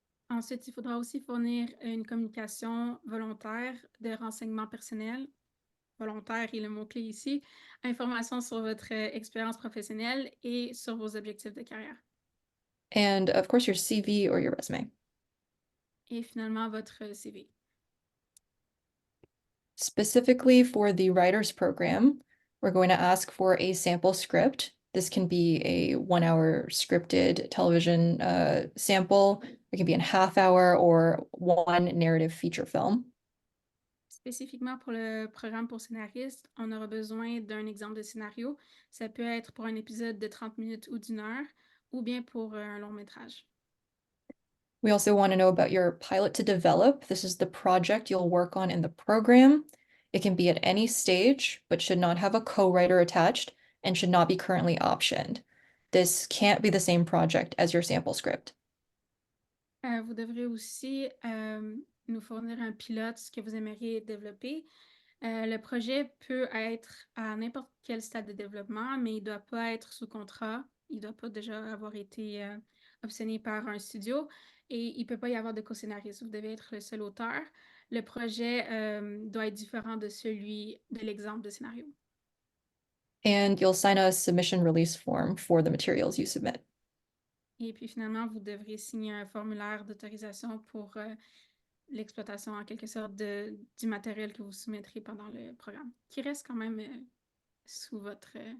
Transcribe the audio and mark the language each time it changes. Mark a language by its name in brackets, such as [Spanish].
[French] Ensuite, il faudra aussi fournir une communication volontaire de renseignements personnels. Volontaire est le mot-clé ici. Informations sur votre expérience professionnelle et sur vos objectifs de carrière. [English] And of course, your CV or your resume. [French] Et finalement, votre CV. [English] Specifically for the writers program, we're going to ask for a sample script. This can be a 1 hour scripted television sample. It can be a half hour or one narrative feature film. [French] Spécifiquement pour le programme pour scénaristes, on aura besoin d'un exemple de scénario. Ça peut être pour un épisode de 30 minutes ou d'1 heure, ou bien pour un long métrage. [English] We also want to know about your pilot to develop. This is the project you'll work on in the program. It can be at any stage, but should not have a co-writer attached and should not be currently optioned. This can't be the same project as your sample script. [French] Vous devrez aussi nous fournir un pilote, ce que vous aimeriez développer. Le projet peut être à n'importe quel stade de développement, mais il ne doit pas être sous contrat. Il ne doit pas déjà avoir été optionné par un studio et il ne peut pas y avoir de co-scénariste. Vous devez être le seul auteur. Le projet doit être différent de celui de l'exemple de scénario. [English] And you'll sign a submission release form for the materials you submit. [French] Et puis finalement, vous devrez signer un formulaire d'autorisation pour l'exploitation en quelque sorte du matériel que vous soumettrez pendant le programme, qui reste quand même sous votre...